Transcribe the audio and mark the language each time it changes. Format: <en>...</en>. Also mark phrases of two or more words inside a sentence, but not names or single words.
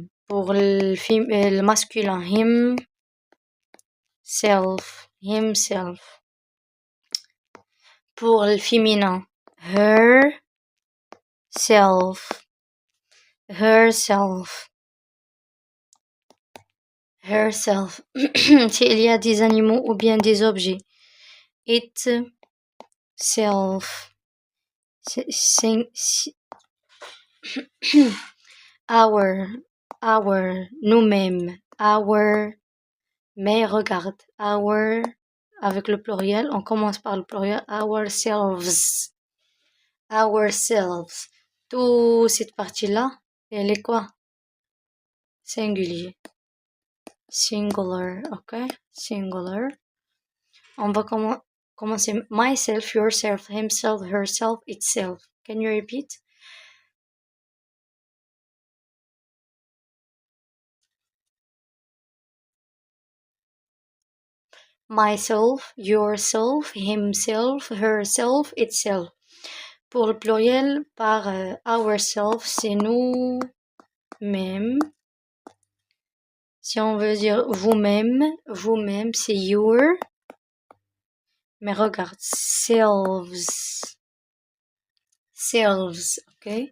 <fr>Pour le masculin. Himself. Pour le féminin. Herself. S'il y a des animaux ou bien des objets.</fr> <en>Itself. Our.</en> <fr>Nous-mêmes. Our. Mais regarde. Our. Avec le pluriel. On commence par le pluriel.</fr> <en>Ourselves.</en> <fr>Toute cette partie-là, elle est quoi? Singulier.</fr> <en>Singular, ok? Singular.</en> <fr>On va commencer.</fr> <en>Myself, yourself, himself, herself, itself. Can you repeat? Myself, yourself, himself, herself, itself.</en> <fr>Pour le pluriel, par ourself, c'est nous-mêmes. Si on veut dire vous-même, c'est your. Mais regarde, selves, ok?</fr>